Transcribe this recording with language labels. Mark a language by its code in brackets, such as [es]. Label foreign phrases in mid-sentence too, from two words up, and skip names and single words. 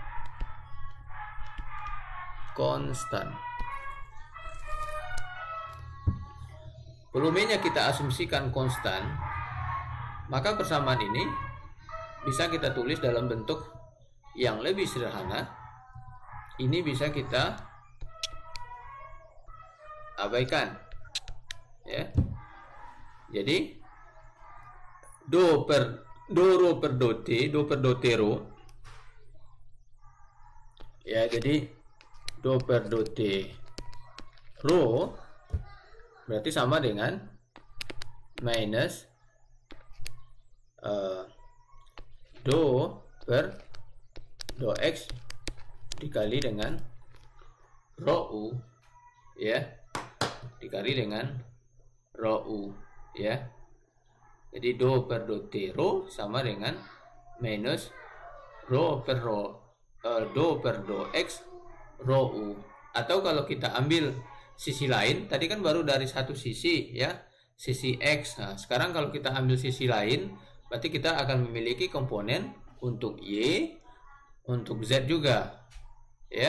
[id] volumenya kita asumsikan konstan, maka persamaan ini bisa kita tulis dalam bentuk yang lebih sederhana, ini bisa kita abaikan, ya. Jadi do ro per do t ro, ya. Jadi do per do t ro berarti sama dengan minus do per do x dikali dengan rho u, ya, dikali dengan rho u, ya. Jadi do per do t rho sama dengan minus rho per do per do x rho u. Atau kalau kita ambil sisi lain, tadi kan baru dari satu sisi, ya, sisi x. Nah, sekarang kalau kita ambil sisi lain, berarti kita akan memiliki komponen untuk y, untuk z juga, ya.